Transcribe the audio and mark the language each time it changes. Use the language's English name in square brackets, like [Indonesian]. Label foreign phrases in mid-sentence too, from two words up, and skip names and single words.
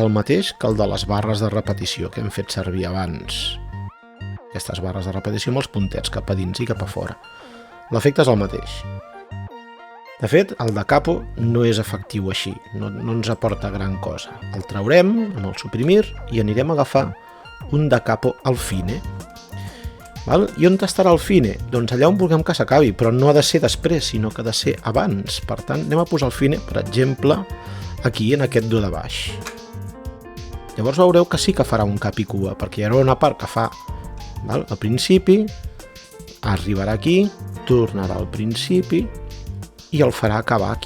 [Catalan] el mateix que el de les barres de repetició que hem fet servir abans. Aquestes barres de repetició amb els puntets cap a dins i cap a fora. L'efecte és el mateix. De fet, el [Italian] da capo [Catalan] no és efectiu així, no ens aporta gran cosa. El traurem amb el suprimir i anirem a agafar un [Italian] da capo al fine. [Catalan] I on estarà el fine? Doncs allà on vulguem que s'acabi, però no ha de ser després, sinó que ha de ser abans. Per tant, anem a posar el fine, per exemple, aquí, en aquest do de baix. Llavors veureu que sí que farà un cap i cua, perquè hi haurà una part que fa al principi, arribarà aquí, tornarà al principi i el farà acabar aquí.